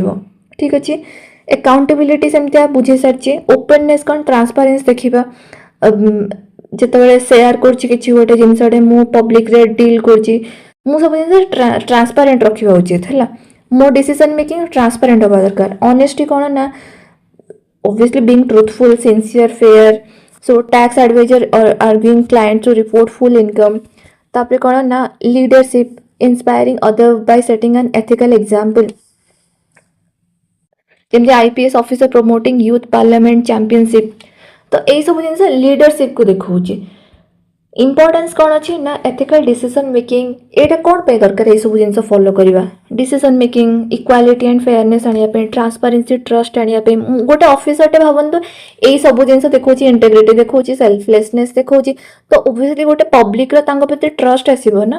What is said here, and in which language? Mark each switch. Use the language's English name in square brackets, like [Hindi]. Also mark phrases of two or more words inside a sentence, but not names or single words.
[Odia] ଠିକ୍ ଅଛି। ଏକାଉଣ୍ଟେବିଲିଟି ସେମିତିଆ ବୁଝେଇ ସାରିଛି। ଓପେନନେସ୍ କ'ଣ ଟ୍ରାନ୍ସପାରେନ୍ସ ଦେଖିବା, ଯେତେବେଳେ ସେୟାର କରୁଛି କିଛି ଗୋଟେ ଜିନିଷଟେ ମୁଁ ପବ୍ଲିକରେ ଡିଲ୍ କରୁଛି ମୁଁ ସବୁ ଜିନିଷ ଟ୍ରାନ୍ସପାରେଣ୍ଟ ରଖିବା ଉଚିତ ହେଲା। ମୋ [English] decision making transparent [Odia] ହେବା ଦରକାର। [English] ଅନେଷ୍ଟି [Odia] କ'ଣ ନା [English] obviously being truthful, sincere, fair. So tax advisor or arguing client to report full income. [Odia] ତାପରେ କ'ଣ ନା [English] leadership, inspiring other by setting an ethical example, ଯେମିତି IPS ଅଫିସର promoting youth parliament championship। [Odia] ତ ଏଇସବୁ ଜିନିଷ ଲିଡରସିପ୍କୁ ଦେଖାଉଛି। [English] ଇମ୍ପୋର୍ଟାନ୍ସ [Odia] କ'ଣ ଅଛି ନା [English] ethical decision making. [Odia] ଏଇଟା କ'ଣ ପାଇଁ ଦରକାର ଏଇସବୁ ଜିନିଷ ଫଲୋ କରିବା? [English] decision making, equality and fairness [Odia] ଆଣିବା ପାଇଁ, [English] transparency, trust [Odia] ଆଣିବା ପାଇଁ। ଗୋଟେ ଅଫିସରଟେ ଭାବନ୍ତୁ ଏଇସବୁ ଜିନିଷ ଦେଖାଉଛି, ଇଣ୍ଟିଗ୍ରିଟି ଦେଖାଉଛି, ସେଲ୍ଫଲେସନେସ୍ ଦେଖାଉଛି, ତ ଓଭିୟସଲି ଗୋଟେ ପବ୍ଲିକର ତାଙ୍କ ପ୍ରତି ଟ୍ରଷ୍ଟ ଆସିବ ନା।